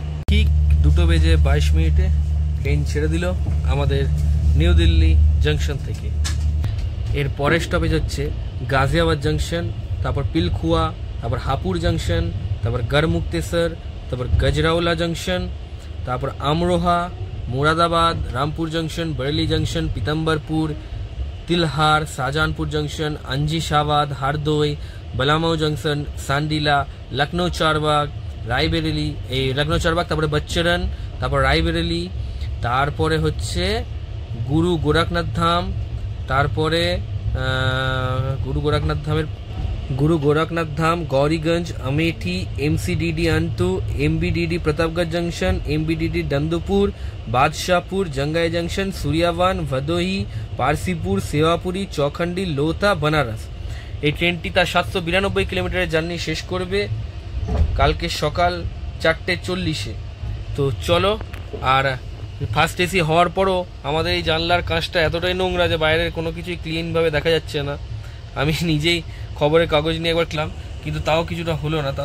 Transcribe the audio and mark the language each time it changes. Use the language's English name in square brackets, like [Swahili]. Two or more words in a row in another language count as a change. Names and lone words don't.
[Bangla] ঠিক 2:22 ট্রেন ছেড়ে দিল আমাদের নিউ দিল্লি জংশন থেকে। এর পরের স্টপেজ হচ্ছে গাজিয়াবাদ জংশন, তারপর পিলখুয়া, তারপর হাপুর জংশন, তারপর গড়মুক্তেশ্বর, তারপর গজরাওলা জংশন, তারপর আমরোহা, মুরাদাবাদ, রামপুর জংশন, বরেলি জংশন, পিতম্বরপুর, तिलहार, शाहजहानपुर जंक्शन, अंजिशाबाद, हरदोई, बलामाऊ जंक्शन, सांडिला, लखनऊ चारबाग, रायबरेली, लखनऊ चारबाग, তারপরে বচ্চরন, তারপর রায়বরেলি, তারপরে হচ্ছে গুরু গোরখনাথ ধাম, তারপরে गुरु गोरखनाथ धाम, गौरीगंज, अमेठी, एमसीडीडी अंतु, एमबीडीडी प्रतापगढ़ जंक्शन, एमबीडीडी दंदुपुर, बादशाहपुर, जंगाई जंक्शन, सूर्यावान, भदोही, पारसीपुर, सेवापुरी, चौखंडी, लोथा, बनारस। এই ট্রেনটি তার 792 কিলোমিটারের জার্নি শেষ করবে কালকে সকাল 4:40-এ। তো চলো। আর ফার্স্ট এসি হওয়ার পরও আমাদের এই জানলার কাঁচটা এতটাই নোংরা যে বাইরের কোনো কিছুই ক্লিনভাবে দেখা যাচ্ছে না। আমি নিজেই খবরের কাগজ নিয়ে একবার ক্লাম, কিন্তু তাও কিছুটা হলো না।